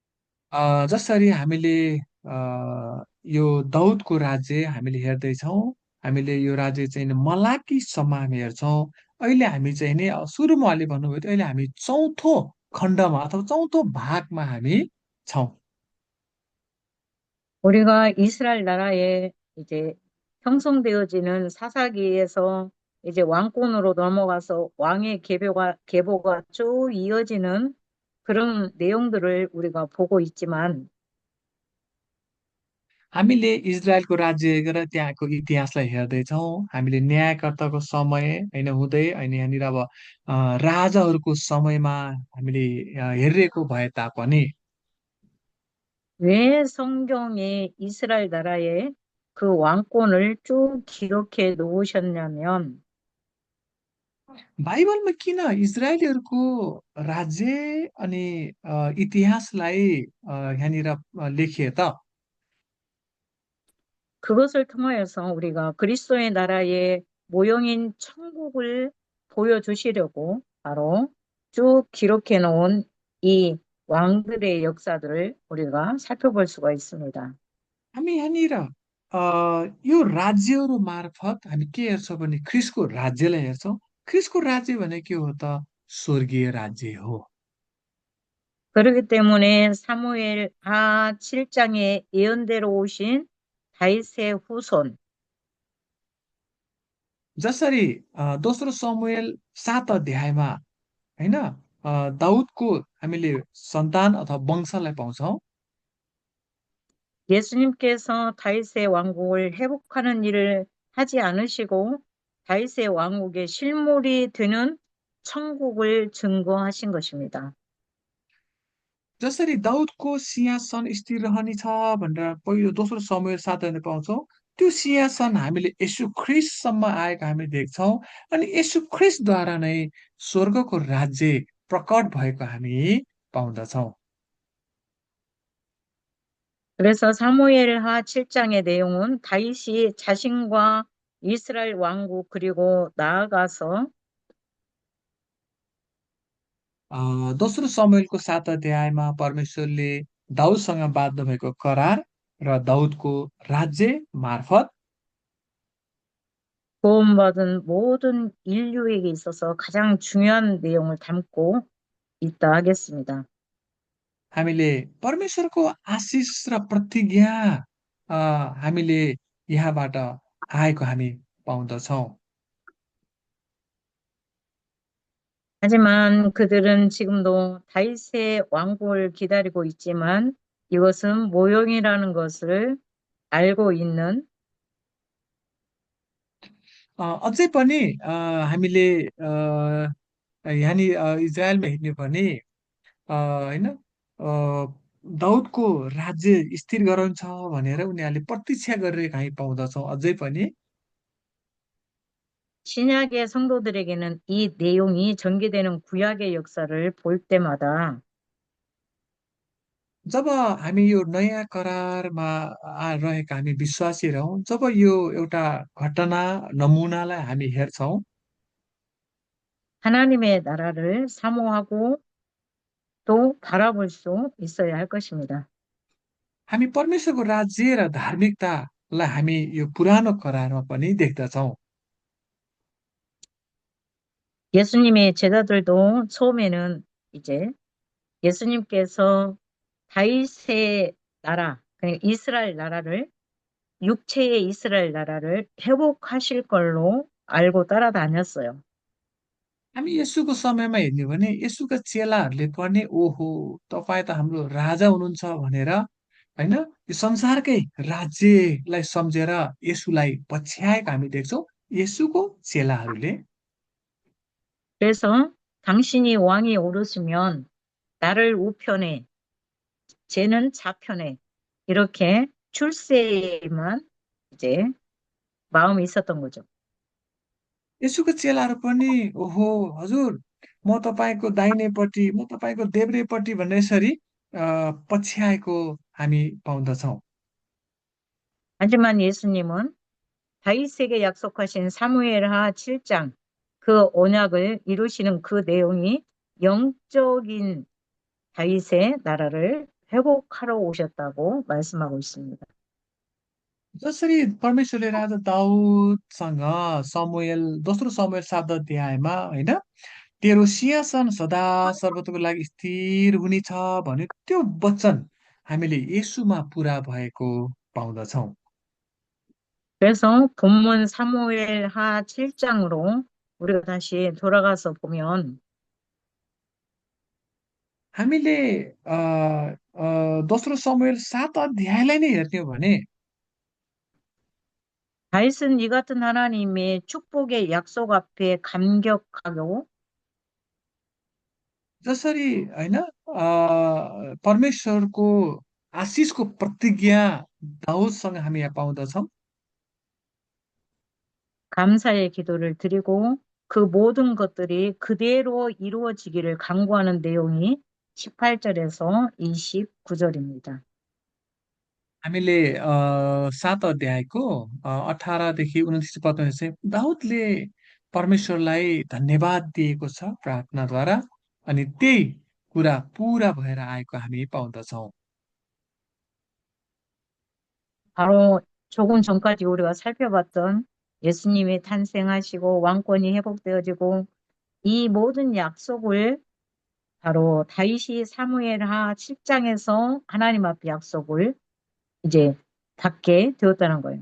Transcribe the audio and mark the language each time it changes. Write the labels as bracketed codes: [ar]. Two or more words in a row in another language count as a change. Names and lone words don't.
[ne] जसरी हामीले यो दाउदको राज्य हामीले हेर्दैछौँ, हामीले यो राज्य चाहिँ नि मलाकीसम्म हामी हेर्छौँ। अहिले हामी चाहिँ नि सुरुमा अलि भन्नुभयो थियो, अहिले हामी चौथो खण्डमा अथवा चौथो भागमा हामी छौँ। [ko] 우리가 이스라엘 나라에 이제 형성되어지는 사사기에서 이제 왕권으로 넘어가서 왕의 계보가 쭉 이어지는 그런 내용들을 우리가 보고 있지만 [ne] हामीले इजरायलको राज्य र त्यहाँको इतिहासलाई हेर्दैछौँ। हामीले न्यायकर्ताको समय होइन हुँदै होइन यहाँनिर अब राजाहरूको समयमा हामीले हेरिरहेको भए तापनि [ko] 왜 성경에 이스라엘 나라의 그 왕권을 쭉 기록해 놓으셨냐면 [ne] बाइबलमा किन इजरायलीहरूको राज्य अनि इतिहासलाई यहाँनिर लेखिए त? [ko] 그것을 통하여서 우리가 그리스도의 나라의 모형인 천국을 보여주시려고 바로 쭉 기록해 놓은 이 왕들의 역사들을 우리가 살펴볼 수가 있습니다. [ne] हामी यहाँनिर यो राज्यहरू मार्फत हामी के हेर्छौँ भने ख्रिस्टको राज्यलाई हेर्छौँ। ख्रिस्टको राज्य भने के हो त? स्वर्गीय राज्य हो। [ko] 그렇기 때문에 사무엘 하 7장에 예언대로 오신 다윗의 후손, [ne] जसरी दोस्रो समुएल 7 अध्यायमा होइन दाउदको हामीले सन्तान अथवा वंशलाई पाउँछौँ। [ko] 예수님께서 다윗의 왕국을 회복하는 일을 하지 않으시고 다윗의 왕국의 실물이 되는 천국을 증거하신 것입니다. [ne] जसरी दाउदको सिंहासन स्थिर रहने छ भनेर पहिलो दोस्रो समुएल 7 अध्याय पाउँछौँ। त्यो सिंहासन हामीले यशु ख्रिस्टसम्म आएको हामी देख्छौँ। अनि यशु ख्रिस्टद्वारा नै स्वर्गको राज्य प्रकट भएको हामी पाउँदछौँ। [ko] 그래서 사무엘하 7장의 내용은 다윗이 자신과 이스라엘 왕국 그리고 나아가서 [ne] दोस्रो समुएलको 7 अध्यायमा परमेश्वरले दाउदसँग बाध्नु भएको करार र दाउदको राज्य मार्फत [ko] 구원받은 모든 인류에게 있어서 가장 중요한 내용을 담고 있다 하겠습니다. [ne] हामीले परमेश्वरको आशिष र प्रतिज्ञा अ, हामीले यहाँबाट आएको हामी पाउँदछौँ। [ko] 하지만 그들은 지금도 다윗의 왕국을 기다리고 있지만 이것은 모형이라는 것을 알고 있는 [ne] अझै पनि हामीले यहाँनिर इजरायलमा हेर्ने भने होइन दाउदको राज्य स्थिर गराउँछ भनेर उनीहरूले प्रतीक्षा गरिरहेको हामी पाउँदछौँ अझै पनि। [ko] 신약의 성도들에게는 이 내용이 전개되는 구약의 역사를 볼 때마다 [ne] जब हामी यो नयाँ करारमा रहेका हामी विश्वासीहरू हौँ, जब यो एउटा घटना नमुनालाई हामी हेर्छौँ, [ko] 하나님의 나라를 사모하고 또 바라볼 수 있어야 할 것입니다. [ne] हामी परमेश्वरको राज्य र धार्मिकतालाई हामी यो पुरानो करारमा पनि देख्दछौँ। [ko] 예수님의 제자들도 처음에는 이제 예수님께서 다윗의 나라, 그러니까 이스라엘 나라를 육체의 이스라엘 나라를 회복하실 걸로 알고 따라다녔어요. [ne] हामी यसुको समयमा हेर्ने हो भने यसुका चेलाहरूले पनि ओहो तपाईँ त हाम्रो राजा हुनुहुन्छ भनेर होइन यो संसारकै राज्यलाई सम्झेर यसुलाई पछ्याएको हामी देख्छौँ यसुको चेलाहरूले। [ko] 그래서 당신이 왕이 오르시면 나를 우편에, 쟤는 좌편에 이렇게 출세에만 이제 마음이 있었던 거죠. [ne] यसुको चेलाहरू पनि ओहो हजुर म तपाईँको दाहिनेपट्टि म तपाईँको देब्रेपट्टि भन्ने यसरी पछ्याएको हामी पाउँदछौँ। [ko] 하지만 예수님은 다윗에게 약속하신 사무엘하 7장 그 언약을 이루시는 그 내용이 영적인 다윗의 나라를 회복하러 오셨다고 말씀하고 있습니다. [ne] जसरी परमेश्वरले राजा दाउदसँग समुएल दोस्रो समुएल 7 अध्यायमा होइन तेरो सिंहासन सदा सर्वतोको लागि स्थिर हुनेछ भन्यो त्यो वचन हामीले येशूमा पुरा भएको पाउँदछौँ। [ko] 그래서 본문 사무엘하 7장으로 우리가 다시 돌아가서 보면 [ne] हामीले अ, दोस्रो समुएल 7 अध्यायलाई नै हेर्ने हो भने [ko] 다윗은 이 같은 하나님의 축복의 약속 앞에 감격하고 [ne] जसरी होइन परमेश्वरको आशिषको प्रतिज्ञा दाउदसँग हामी यहाँ पाउँदछौँ। [ko] 감사의 기도를 드리고 그 모든 것들이 그대로 이루어지기를 간구하는 내용이 18절에서 29절입니다. [ne] हामीले 7 अध्यायको 18 देखि 29 पदमा चाहिँ दाउदले परमेश्वरलाई धन्यवाद दिएको छ प्रार्थनाद्वारा अनि त्यही कुरा पुरा भएर आएको हामी पाउँदछौँ। [ko] 바로 조금 전까지 우리가 살펴봤던 예수님이 탄생하시고 왕권이 회복되어지고 이 모든 약속을 바로 다윗이 사무엘하 7장에서 하나님 앞에 약속을 이제 받게 되었다는 거예요.